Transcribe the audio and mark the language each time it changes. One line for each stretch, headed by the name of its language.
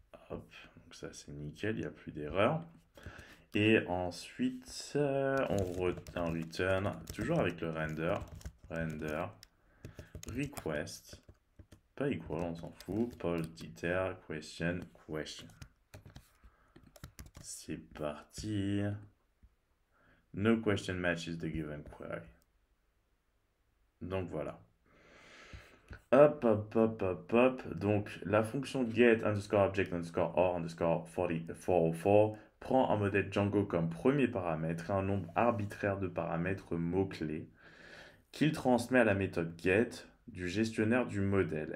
French: Hop, donc ça c'est nickel, il n'y a plus d'erreur. Et ensuite, on return, toujours avec le render request, pas equal, on s'en fout, pause detail, question. C'est parti.
English: No question matches the given query.
French: Donc voilà. Hop. Donc la fonction get underscore object underscore or underscore 404 prend un modèle Django comme premier paramètre et un nombre arbitraire de paramètres mots-clés qu'il transmet à la méthode get du gestionnaire du modèle.